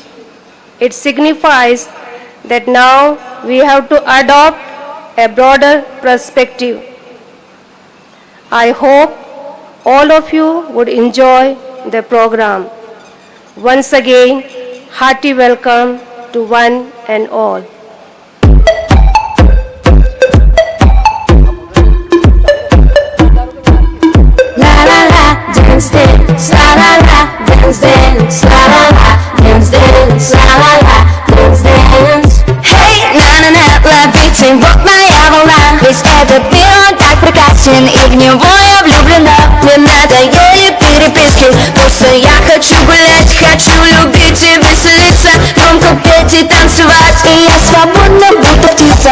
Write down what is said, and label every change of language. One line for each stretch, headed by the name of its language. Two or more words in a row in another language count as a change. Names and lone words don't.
English: It signifies that now we have to adopt a broader perspective. I hope all of you would enjoy the program. Once again, hearty welcome to one and all. La la la, dance dance, la la la, dance dance, la la la, dance dance, la la la, dance dance.
Russian: Hey, 나는 левитин, вот моя волна. Весь этот мир, он так прекрасен, и в него я влюблена. Не надо ей переписки, просто я хочу гулять, хочу любить и веселиться, громко петь и танцевать, и я свободна, будто птица.